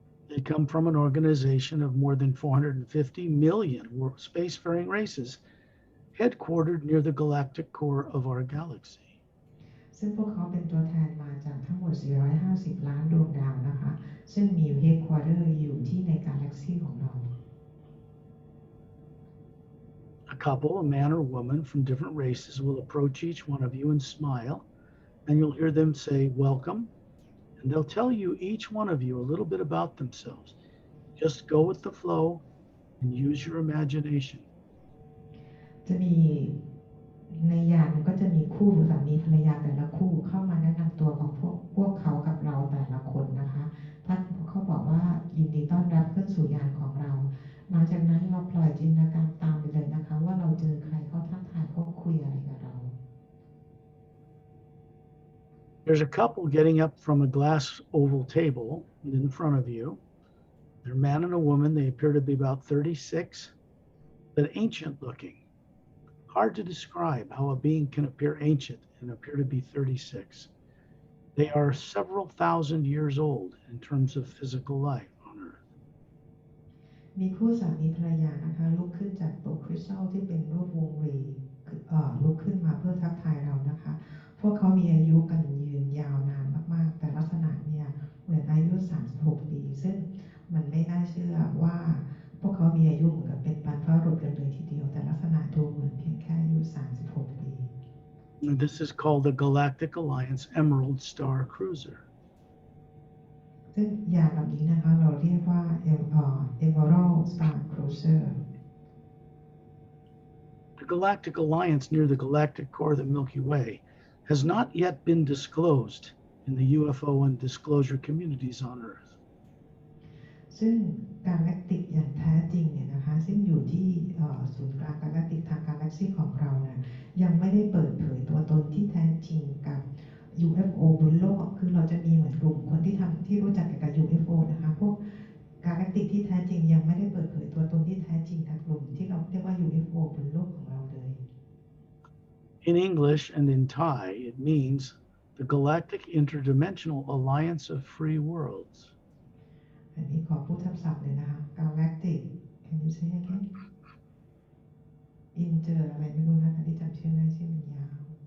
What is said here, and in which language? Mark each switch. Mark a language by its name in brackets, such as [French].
[English] They come from an organization of more than 450 million spacefaring races headquartered near the galactic core of our galaxy. [Thai] ซึ่งพวกเขาเป็นตัวแทนมาจากทั้งหมด450 ล้านดวงดาวนะคะซึ่งมีเฮดควอเตอร์อยู่ที่ในกาแล็กซีของเรา [English] A couple, a man or woman from different races, will approach each one of you and smile, and you'll hear them say, "Welcome," and they'll tell you, each one of you, a little bit about themselves. Just go with the flow and use your imagination. [Thai] จะมีในยานก็จะมีคู่สามีภรรยาแต่ละคู่เข้ามาแนะนำตัวของพวกเขากับเราแต่ละคนนะคะท่านเขาบอกว่ายินดีต้อนรับขึ้นสู่ยานของเราหลังจากนั้นเราปล่อยจินตนาการตามไปเลยนะคะว่าเราเจอใครเขาทักทายเขาคุยอะไรกับเรา [English] There's a couple getting up from a glass oval table in front of you. They're a man and a woman. They appear to be about 36, but ancient looking. Hard to describe how a being can appear ancient and appear to be 36. They are several thousand years old in terms of physical life on Earth. [Thai] มีคู่สามีภรรยานะคะลุกขึ้นจากโต๊ะคริสตัลที่เป็นรูปวงรีลุกขึ้นมาเพื่อทักทายเรานะคะพวกเขามีอายุกันยืนยาวนานมากๆแต่ลักษณะเนี่ยเหมือนอายุ36 ปีซึ่งมันไม่น่าเชื่อว่าพวกเขามีอายุเหมือนกับเป็นบรรพบุรุษกันเลยทีเดียวแต่ลักษณะดูเหมือนเพียงแค่อายุ36 ปี [English] And this is called the Galactic Alliance Emerald Star Cruiser. [Thai] ซึ่งยานลำนี้นะคะเราเรียกว่า Emerald Star Cruiser. [English] The Galactic Alliance near the galactic core of the Milky Way has not yet been disclosed in the UFO and disclosure communities on Earth. [Thai] ซึ่ง Galactic อย่างแท้จริงเนี่ยนะคะซึ่งอยู่ที่ศูนย์กลาง Galactic ทาง Galaxy ของเราเนี่ยยังไม่ได้เปิดเผยตัวตนที่แท้จริงกับ UFO บนโลกคือเราจะมีเหมือนกลุ่มคนที่รู้จักเกี่ยวกับ UFO นะคะพวก Galactic ที่แท้จริงยังไม่ได้เปิดเผยตัวตนที่แท้จริงกับกลุ่มที่เราเรียกว่า UFO บนโลกของเราเลย [English] In English and in Thai, it means the Galactic Interdimensional Alliance of Free Worlds. [Thai] อันนี้ขอพูดทับศัพท์เลยนะคะ Galactic [English] can you say again [Thai] Inter อะไรไม่รู้นะคะที่จำชื่อไม่ได้ชื่อมันยาว